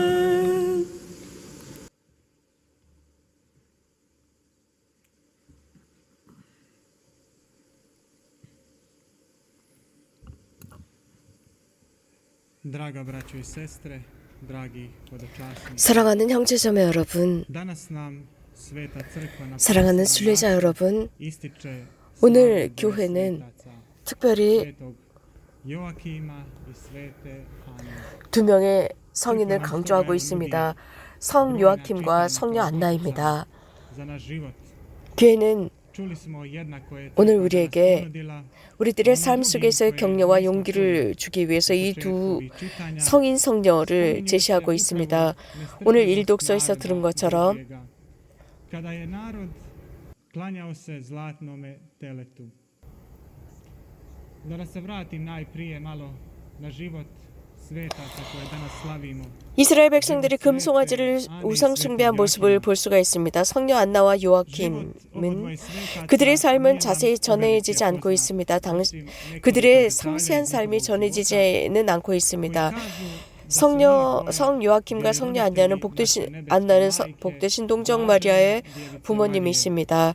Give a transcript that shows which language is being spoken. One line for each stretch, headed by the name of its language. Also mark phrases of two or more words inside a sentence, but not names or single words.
Croatian: Draga braćo i sestre, dragi hodočasnici.
Korean: 사랑하는 형제자매 여러분,
Croatian: Danas nam Sveta crkva na
Korean: 사랑하는 순례자 여러분,
Croatian: ističe
Korean: 오늘
Croatian: slavu
Korean: 교회는
Croatian: svetaca
Korean: 특별히
Croatian: Svetog Joakima i Svete Ane.
Korean: 두 명의 성인을 강조하고 있습니다. 성 요아킴과 성녀 안나입니다.
Croatian: Za naš život.
Korean: 교회는
Croatian: Čuli smo jednako je
Korean: 오늘
Croatian: crkva
Korean: 우리에게
Croatian: nas ponudila
Korean: 우리들의 삶 속에서의 격려와 용기를 주기 위해서 이 두 성인 성녀를 제시하고 있습니다. 오늘 일독서에서 들은 것처럼
Croatian: Kada je narod klanjao se zlatnome teletu. Da se vratim najprije malo na život svetaca koje danas slavimo.
Korean: 이스라엘 백성들이 금송아지를 우상 숭배한 모습을 볼 수가 있습니다. 성녀 안나와 요아킴은 그들의 삶은 자세히 전해지지 않고 있습니다. 그들의 상세한 삶이 전해지지는 않고 있습니다. 성 요아킴과 성녀 안나는 복되신 동정 마리아의 부모님이십니다.